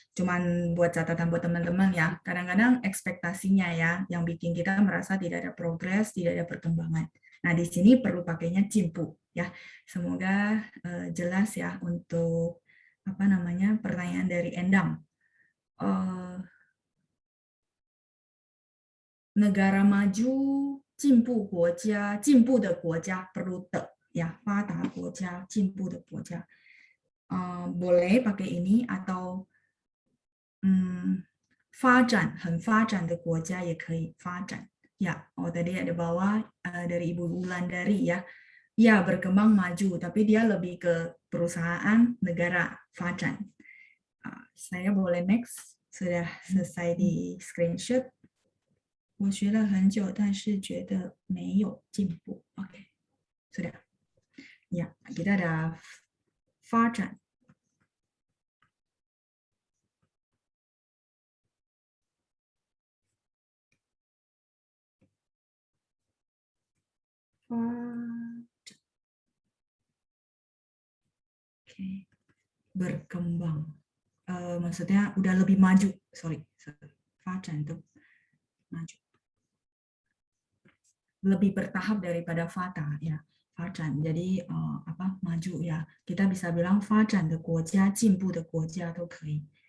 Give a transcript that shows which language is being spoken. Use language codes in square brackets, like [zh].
[id] Cuman buat catatan buat teman-teman ya. Kadang-kadang ekspektasinya ya, yang bikin kita merasa tidak ada progres, tidak ada perkembangan. Nah di sini perlu pakainya cimpu ya. Semoga jelas ya untuk pertanyaan dari Endang. Negara maju, [zh] 进步国家, 进步的国家 perlu 的 ya, 发达国家, 进步的国家. [id] Boleh pakai ini atau [zh] 发展, 很发展的国家也可以发展. [id] Ya, tadi ada bawah dari Ibu Wulandari ya. Ya, berkembang maju, tapi dia lebih ke perusahaan negara, 发展. Saya boleh next, sudah selesai di screenshot. [zh] 我学了很久，但是觉得没有进步。 [id] OK， sudah. Ya, kita ada 发展。 [zh] 发展。 [id] Oke. Berkembang. Maksudnya udah lebih maju. Sorry. 发展 itu maju. Lebih bertahap daripada fata ya. 发展 jadi maju ya. Kita bisa bilang [zh] 发展的国家, 进步的国家都可以。